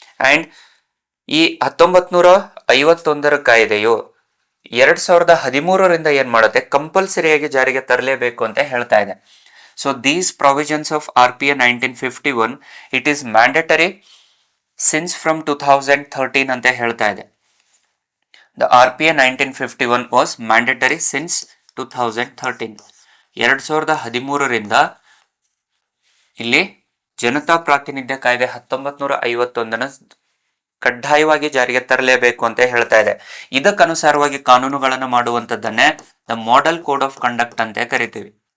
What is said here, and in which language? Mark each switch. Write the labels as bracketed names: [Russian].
[Kannada] And ಈ 1951 ಕಾಯ್ದೆಯು 2013 ಏನ್ ಮಾಡುತ್ತೆ, ಕಂಪಲ್ಸರಿಯಾಗಿ ಜಾರಿಗೆ ತರಲೇಬೇಕು ಅಂತ ಹೇಳ್ತಾ ಇದೆ. [English] so these provisions of RPA 1951 it is mandatory since from 2013 [Kannada] ಅಂತ ಹೇಳ್ತಾ ಇದೆ. [English] The RPA 1951 was mandatory since 2013. [Kannada] 2013 ಇಲ್ಲಿ ಜನತಾ ಪ್ರಾತಿನಿಧ್ಯ ಕಾಯ್ದೆ 1951 ಕಡ್ಡಾಯವಾಗಿ ಜಾರಿಗೆ ತರಲೇಬೇಕು ಅಂತ ಹೇಳ್ತಾ ಇದೆ. ಇದಕ್ಕನುಸಾರವಾಗಿ ಕಾನೂನುಗಳನ್ನು ಮಾಡುವಂತದ್ದನ್ನೇ the model code of conduct ಅಂತ ಕರಿತೀವಿ.